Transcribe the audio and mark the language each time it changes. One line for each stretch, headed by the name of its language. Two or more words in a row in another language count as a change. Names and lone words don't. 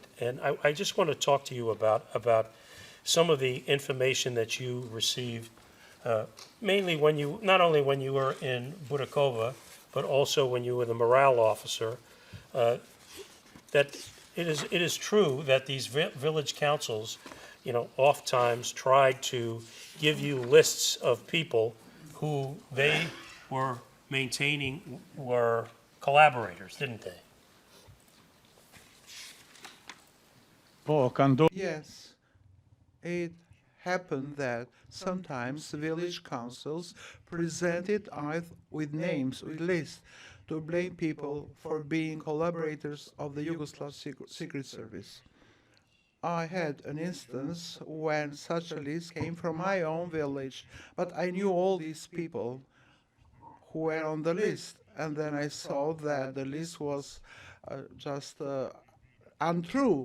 English: And I just want to talk to you about some of the information that you received, mainly not only when you were in Budakova, but also when you were the morale officer, that it is true that these village councils, oftentimes tried to give you lists of people who they were maintaining were collaborators, didn't they?
Albanian: Po, ka ndodhur.
English: Yes, it happened that sometimes village councils presented us with names, with lists, to blame people for being collaborators of the Yugoslav Secret Service. I had an instance when such a list came from my own village, but I knew all these people who were on the list, and then I saw that the list was just untrue.